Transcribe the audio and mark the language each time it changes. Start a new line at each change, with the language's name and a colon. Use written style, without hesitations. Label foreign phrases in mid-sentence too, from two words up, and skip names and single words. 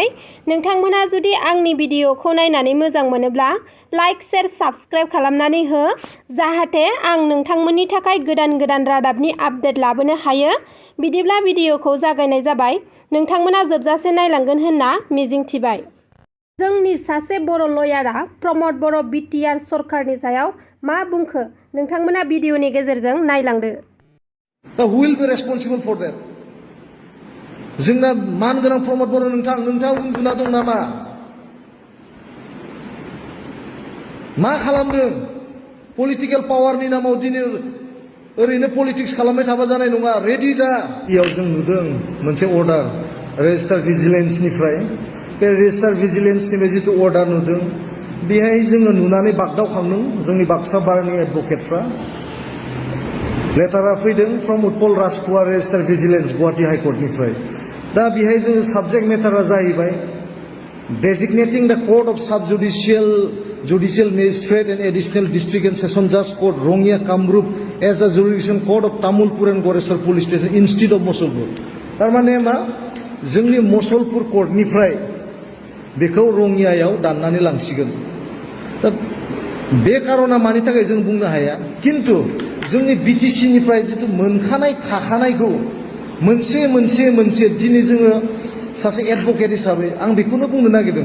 Bodo: नोंथांमोनहा जुदि आंनि भिडिअखौ नायनानै मोजां मोनोब्ला
English: like share subscribe
Bodo: खालामनानै हो, जाहाथे आं नोंथांमोननि थाखाय गोदान रादाबनि आपडेट लाबोनो हायो। बिदिब्ला भिडिअखौ जागायनाय जाबाय। नोंथांमोना जोबजासे नायलांगोन होनना मिजिंथिबाय। जोंनि सासे बर' लयारआ प्रमद बर' बिटिआर सरकारनि सायाव मा बुंखो नोंथांमोना भिडिअनि गेजेरजों नायलांदो।
English: दा who will be responsible for that?
Bodo: जोंना मानगोनां प्रमद बर' नोंथाङा उन्दुना दं नामा? मा खालामदों?
English: political powerनि
Bodo: नामाव दिनै ओरैनो पलिटिक्स खालामबाय थाबा जानाय नङा। रेडि जा। इयाव जों नुदों मोनसे अर्डार रेजिस्टार भिजिलेन्सनिफ्राय। बे रेजिस्टार भिजिलेन्सनिफ्राय जितु अर्डार नुदों, बेहाय जोङो नुनानै बागदावखांदों जोंनि बाक्सा बारनि एडभकेटफ्रा। लेटारा फैदों फ्रम उत्पल राजकुमार रेजिस्टार भिजिलेन्स गुवाहाटी हाइकर्टनिफ्राय। दा बेहाय जोङो साबजेक्ट मेटारा जाहैबाय
English: designating the court of judicial magistrate and additional district and session judge court Rongya Kamrup as a jurisdiction court of Tamulpur and Goresar police station instead of Mosolpur.
Bodo: तारमाने मा जोंनि मसलपुर कोर्टनिफ्राय बेखौ रंगियायाव दाननानै लांसिगोन। दा बे कारना मानि थाखाय जों बुंनो हाया, किन्तु जोंनि बिटिसिनिफ्राय जितु मोनखानाय थाखानायखौ मोनसे दिनै जोङो सासे एडभकेट हिसाबै आं बेखौनो बुंनो नागिरदों।